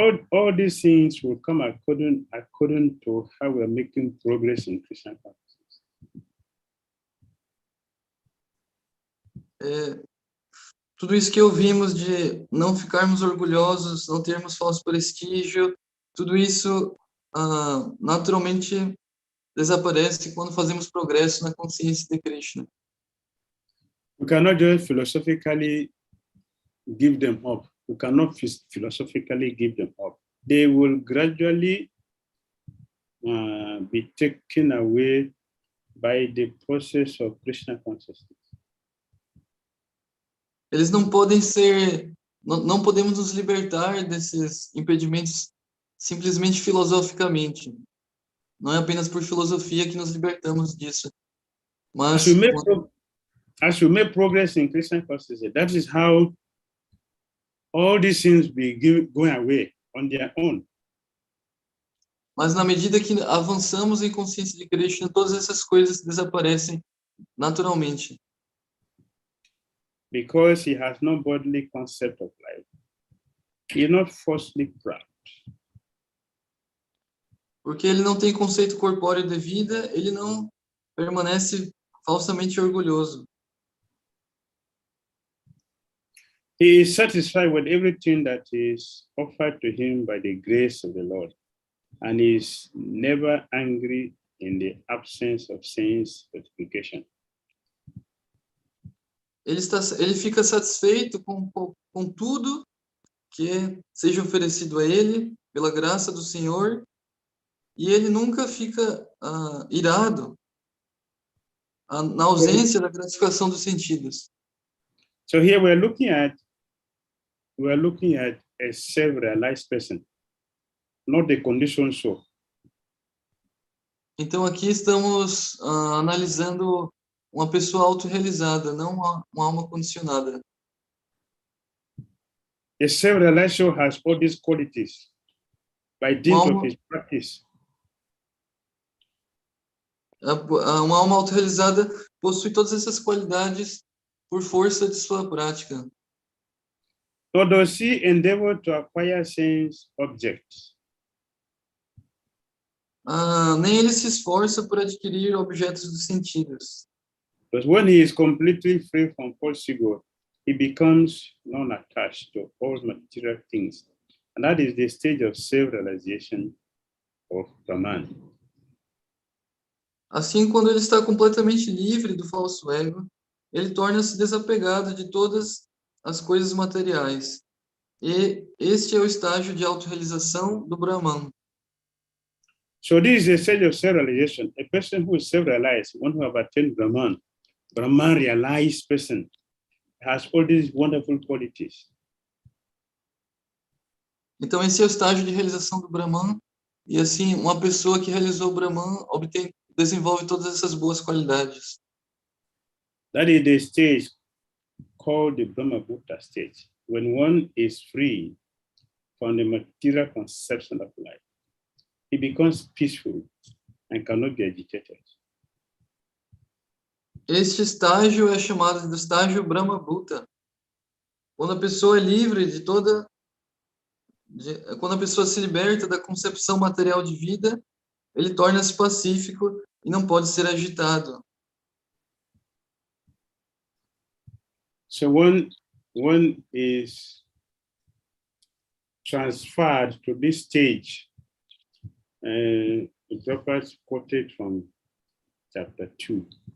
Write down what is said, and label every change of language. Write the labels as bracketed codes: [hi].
[en] All these things will come according to how we're making progress in Krishna consciousness. [pt] Tudo isso que ouvimos de não ficarmos orgulhosos, não termos falso prestígio, tudo isso naturalmente desaparece quando fazemos progresso na consciência de Krishna. [en] We cannot just philosophically give them up. We cannot philosophically give them up. They will gradually be taken away by the process of Krishna consciousness. [pt] Eles não podem ser, não podemos nos libertar desses impedimentos simplesmente filosoficamente. Não é apenas por filosofia que nos libertamos disso. Mas [en] as we make progress in Krishna consciousness, that is how all these things be going away on their own. [pt] Mas na medida que avançamos em consciência de Krishna, todas essas coisas desaparecem naturalmente. [en] Because he has no bodily concept of life, he is not falsely proud. [pt] Porque ele não tem conceito corpóreo de vida, ele não permanece falsamente orgulhoso. [en] He is satisfied with everything that is offered to him by the grace of the Lord, and is never angry in the absence of sense gratification. [pt] Ele fica satisfeito com tudo que seja oferecido a ele, pela graça do Senhor, e ele nunca fica irado na ausência da gratificação dos sentidos. [en] So here we're looking at a self-realized person, not the conditioned soul. [pt] Então aqui estamos analisando uma pessoa autorrealizada, não uma alma condicionada. [en] A self-realized soul has all these qualities by dint of his practice. [pt] Uma alma autorrealizada possui todas essas qualidades por força de sua prática. [en] So does he endeavor to acquire sense objects? [pt] Nem ele se esforça por adquirir objetos dos sentidos. [en] Because when he is completely free from false ego, he becomes non-attached to all material things. And that is the stage of self-realization of Brahman. [pt] Assim, quando ele está completamente livre do falso ego, ele torna-se desapegado de todas as coisas materiais. E este é o estágio de autorrealização do Brahman. [en] So this is a stage of self-realization. A person who is self-realized, one who have attained Brahman realized person, has all these wonderful qualities. [pt] Então esse é o estágio de realização do Brahman, e assim, uma pessoa que realizou o Brahman desenvolve todas essas boas qualidades. [en] That is the stage called the Brahma Bhuta stage, when one is free from the material conception of life. He becomes peaceful and cannot be agitated. [pt] Este estágio é chamado de estágio Brahma Bhuta. Quando a pessoa é livre de quando a pessoa se liberta da concepção material de vida, ele torna-se pacífico e não pode ser agitado. [en] So one is transferred to this stage. The Prabhupada quoted from chapter 2.